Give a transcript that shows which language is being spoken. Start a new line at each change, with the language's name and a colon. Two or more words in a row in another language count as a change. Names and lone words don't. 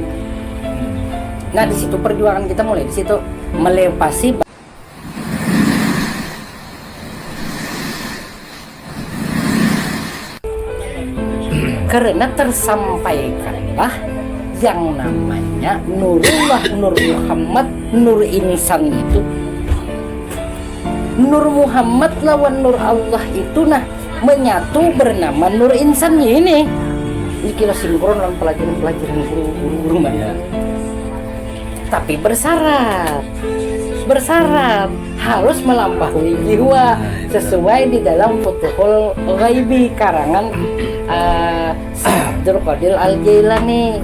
Indonesian: Nah, di situ perjuangan kita mulai di situ melepasi karena tersampaikanlah yang namanya Nurullah, Nur Muhammad, Nur Insan itu. Nur Muhammad lawan Nur Allah itu menyatu bernama Nur Insan ini. Ini kira sinkron dengan pelajaran-pelajaran guru-guru mana. Tapi bersyarat harus melampaui jiwa sesuai di dalam Futuhul Ghaibi karangan Abdul Qadir Al-Jailani.